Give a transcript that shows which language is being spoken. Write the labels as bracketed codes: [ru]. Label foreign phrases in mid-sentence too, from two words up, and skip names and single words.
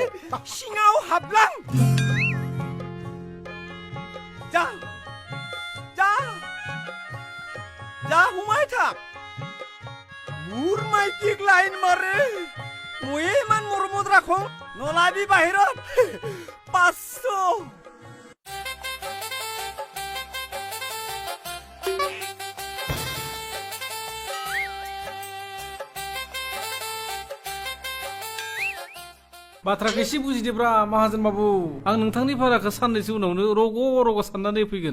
[as] সিঙাও হাবলাং যা যা যা সোমাই থাক মোৰ মাইকীক লাইন মাৰে ময়ে ইমান মৰমত ৰাখো নলাবি বাহিৰত 500 [brx] बाथ्राखौ एसे बुजिदोब्रा माहाजोन बाबु आं नोंथांनि भाराखौ साननैसो उनावनो रग' रग' साननानै फैगोन